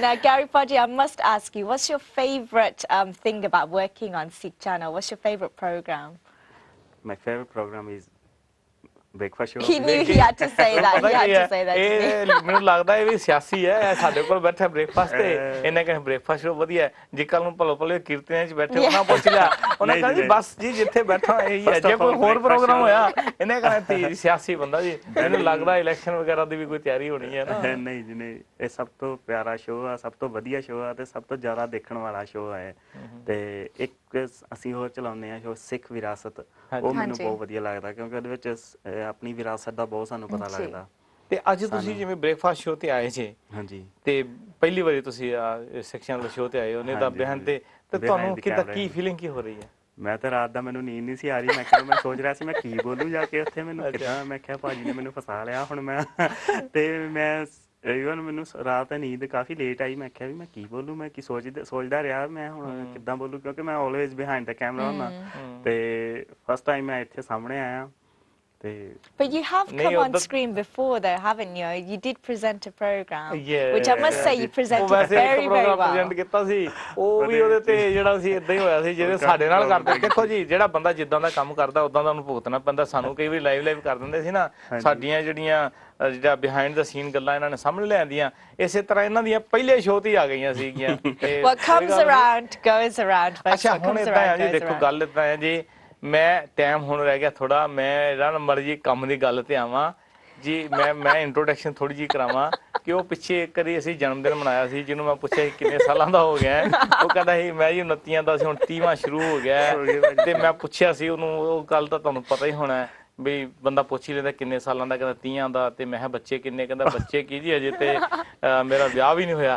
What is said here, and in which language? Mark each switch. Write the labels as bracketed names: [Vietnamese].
[English] Now, Gary Paji, I must ask you, what's your favourite thing about working on Sikh Channel? What's your favourite program? My favorite program is breakfast show. He knew he had to say that. He had to say that. [Punjabi] ਇਹ ਮੈਨੂੰ ਲੱਗਦਾ ਇਹ ਵੀ ਸਿਆਸੀ ਹੈ। ਸਾਡੇ ਕੋਲ ਬੈਠਾ breakfast ਤੇ ਇਹਨੇ ਕਹਿੰਦੇ ਬ੍ਰੇਕਫਾਸਟ ਸ਼ੋ ਵਧੀਆ ਜੀ। ਕੱਲ ਨੂੰ ਭਲੇ ਕੀਰਤਨਾਂ 'ਚ ਬੈਠੇ ਉਹਨਾਂ ਪੁੱਛ ਲਿਆ, ਉਹਨੇ ਕਹਿੰਦਾ ਜੀ ਬਸ ਜੀ ਜਿੱਥੇ ਬੈਠਾ ਇਹੀ ਹੈ। ਜੇ ਕੋਈ ਹੋਰ ਪ੍ਰੋਗਰਾਮ ਹੋਇਆ ਇਹਨੇ ਕਹਿੰਦਾ ਸਿਆਸੀ ਬੰਦਾ ਜੀ। ਮੈਨੂੰ ਲੱਗਦਾ ਇਲੈਕਸ਼ਨ ਵਗੈਰਾ ਦੀ ਵੀ ਕੋਈ ਤਿਆਰੀ ਹੋਣੀ ਹੈ ਨਾ। ਨਹੀਂ ਜੀ ਨਹੀਂ, ਇਹ ਸਭ ਤੋਂ ਪਿਆਰਾ ਸ਼ੋਅ ਆ, ਸਭ ਤੋਂ ਵਧੀਆ ਸ਼ੋਅ ਆ, ਤੇ ਸਭ ਤੋਂ ਜ਼ਿਆਦਾ ਦੇਖਣ ਵਾਲਾ ਸ਼ੋਅ ਹੈ। ਤੇ ਇੱਕ ਅਸੀਂ ਹੋਰ ਚਲਾਉਂਦੇ ਹਾਂ ਸ਼ੋਅ ਸਿੱਖ ਵਿਰਾਸਤ, ਉਹ ਮੈਨੂੰ ਬਹੁਤ ਵਧੀਆ ਲੱਗਦਾ ਕਿਉਂਕਿ ਉਹਦੇ ਵਿੱਚ ਆਪਣੀ ਵਿਰਾਸਤ ਦਾ ਬਹੁਤ ਸਾਨੂੰ ਪਤਾ ਲੱਗਦਾ। ਤੇ ਅੱਜ ਤੁਸੀਂ ਜਿਵੇਂ ਬ੍ਰੇਕਫਾਸਟ ਸ਼ੋਅ ਤੇ ਆਏ ਜੇ, ਹਾਂਜੀ, ਤੇ ਪਹਿਲੀ ਵਾਰੀ ਤੁਸੀਂ ਸਿੱਖ ਚੈਨਲ ਸ਼ੋਅ ਤੇ ਆਏ ਹੋ, ਨਹੀਂ ਤਾਂ ਬਿਹਾਨ ਤੇ ਤੁਹਾਨੂੰ ਕਿੱਦਾਂ ਕੀ ਫੀਲਿੰਗ ਕੀ ਹੋ ਰਹੀ ਹੈ? ਮੈਂ ਤਾਂ ਰਾਤ ਦਾ ਮੈਨੂੰ ਨੀਂਦ ਨਹੀਂ ਸੀ ਆ ਰਹੀ। ਮੈਂ ਸੋਚ ਰਿਹਾ ਸੀ ਮੈਂ ਕੀ ਬੋਲੂੰ ਜਾ ਕੇ ਉੱਥੇ, ਮੈਨੂੰ ਕਿੱਦਾਂ। ਮੈਂ ਕਿਹਾ ਭਾਜੀ ਨੇ ਮੈਨੂੰ ਫਸਾ ਲਿਆ ਹੁਣ ਮੈਂ। ਤੇ ਮੈਂ ਈਵਨ ਮੈਨੂੰ ਰਾਤ ਨੀਂਦ ਕਾਫੀ ਲੇਟ ਆਈ। ਮੈਂ ਕਿਹਾ ਵੀ ਮੈਂ ਕੀ ਬੋਲੂੰ, ਮੈਂ ਕੀ ਸੋਚਦਾ ਰਿਹਾ ਮੈਂ ਹੁਣ ਕਿੱਦਾਂ ਬੋਲੂੰ, ਕਿਉਂਕਿ ਮੈਂ [English] always behind the camera [Punjabi] ਹੁੰਦਾ। ਤੇ [English] first time [Punjabi] ਮੈਂ ਇੱਥੇ ਸਾਹਮਣੇ ਆਇਆ। [English] But you have come on screen before though, haven't you? You did present a program, which I must say you presented very, very well. [Punjabi] Present ਕੀਤਾ ਸੀ ਉਹ ਵੀ ਉਹਦੇ ਤੇ ਜਿਹੜਾ ਸੀ ਇਦਾਂ ਹੀ ਹੋਇਆ ਸੀ ਜਿਹੜੇ ਸਾਡੇ ਨਾਲ ਕਰਦੇ। ਦੇਖੋ ਜੀ, ਜਿਹੜਾ ਬੰਦਾ ਜਿੱਦਾਂ ਦਾ ਕੰਮ ਕਰਦਾ ਉਦਾਂ ਦਾ ਉਹਨੂੰ ਭੁਗਤਣਾ ਪੈਂਦਾ। ਸਾਨੂੰ ਕਈ ਵਾਰੀ ਲਾਈਵ ਕਰ ਦਿੰਦੇ ਸੀ ਨਾ, ਸਾਡੀਆਂ ਜਿਹੜੀਆਂ [English] behind the scene [Punjabi] ਗੱਲਾਂ ਇਹਨਾਂ ਨੇ ਸਾਹਮਣੇ ਲਿਆਂਦੀਆਂ। ਇਸੇ ਤਰ੍ਹਾਂ ਇਹਨਾਂ ਦੀਆਂ ਪਹਿਲੇ ਸ਼ੋਅ ਤੇ ਆ ਗਈਆਂ ਸੀਗੀਆਂ। [English] What comes around goes around. [Punjabi] ਅੱਛਾ, ਹੁਣ ਇਦਾਂ ਆ ਜੀ, ਦੇਖੋ ਗੱਲ ਇਦਾਂ ਹੈ ਜੀ, ਮੈਂ ਟਾਈਮ ਹੁਣ ਰਹਿ ਗਿਆ ਥੋੜਾ, ਮੈਂ ਜਿਹੜਾ ਮਰਜ਼ੀ ਕੰਮ ਦੀ ਗੱਲ ਤੇ ਆਵਾਂ ਜੀ। ਮੈਂ ਇੰਟਰੋਡਕਸ਼ਨ ਥੋੜੀ ਜਿਹੀ ਕਰਾਵਾਂ ਕਿ ਉਹ ਪਿੱਛੇ ਇੱਕ ਵਾਰੀ ਅਸੀਂ ਜਨਮ ਦਿਨ ਮਨਾਇਆ ਸੀ, ਜਿਹਨੂੰ ਮੈਂ ਪੁੱਛਿਆ ਕਿੰਨੇ ਸਾਲਾਂ ਦਾ ਹੋ ਗਿਆ। ਉਹ ਕਹਿੰਦਾ ਸੀ ਮੈਂ ਜੀ 29 ਦਾ ਸੀ, ਹੁਣ 30ਵਾਂ ਸ਼ੁਰੂ ਹੋ ਗਿਆ। ਤੇ ਮੈਂ ਪੁੱਛਿਆ ਸੀ ਉਹਨੂੰ, ਉਹ ਗੱਲ ਤਾਂ ਤੁਹਾਨੂੰ ਪਤਾ ਹੀ ਹੋਣਾ ਵੀ ਬੰਦਾ ਪੁੱਛ ਹੀ ਲੈਂਦਾ ਕਿੰਨੇ ਸਾਲਾਂ ਦਾ, ਕਹਿੰਦਾ 30 ਦਾ। ਤੇ ਮੈਂ ਕਿਹਾ ਬੱਚੇ ਕਿੰਨੇ, ਕਹਿੰਦਾ ਬੱਚੇ ਕੀ ਜੀ ਅਜੇ ਤੇ ਮੇਰਾ ਵਿਆਹ ਵੀ ਨਹੀਂ ਹੋਇਆ।